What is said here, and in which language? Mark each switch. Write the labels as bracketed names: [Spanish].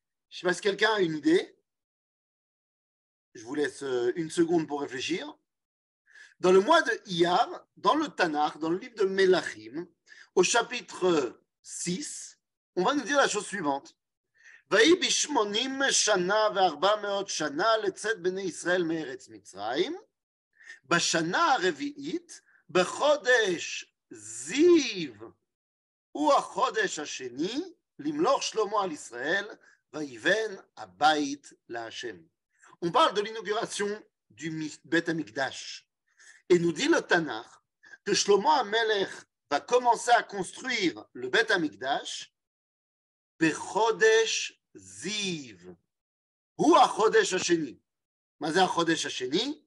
[French] Je ne sais pas si quelqu'un a une idée. Je vous laisse une seconde pour réfléchir. Dans le mois de Iyar, dans le Tanakh, dans le livre de Melachim, au chapitre 6, on va nous dire la chose suivante. [Hebrew] ויהי ב-80 שנה ו400 שנה לצאת בני ישראל מארץ מצרים, בשנה הרביעית, בחודש זיו, הוא החודש השני, למלוך שלמה על ישראל, ויבן הבית להשם. [French] On parle de l'inauguration du Bet Amikdash. Et nous dit le Tanakh que Shlomo HaMelech va commencer à construire le Bet Amikdash [Hebrew] בחודש זיו. הוא החודש השני. מה זה החודש השני?